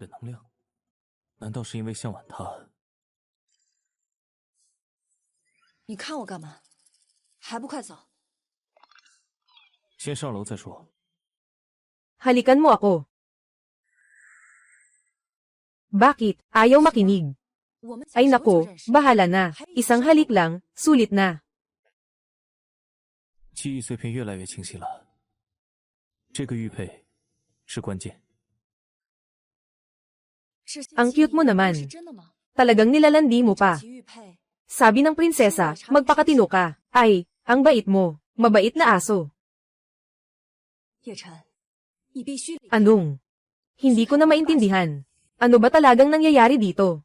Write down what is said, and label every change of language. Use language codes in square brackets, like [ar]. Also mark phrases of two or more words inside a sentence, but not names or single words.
[tl] Halikan mo ako. Bakit? Ayaw makinig. Ay nako, bahala na. Isang halik lang, sulit na. [zh] 记忆碎片越来越清晰了，这个玉佩是关键。 [tl] Ang cute mo naman. Talagang nilalandi mo pa. Sabi ng prinsesa, magpakatino ka. Ay, ang bait mo. Mabait na aso. Anong? Hindi ko na maintindihan. Ano ba talagang nangyayari dito?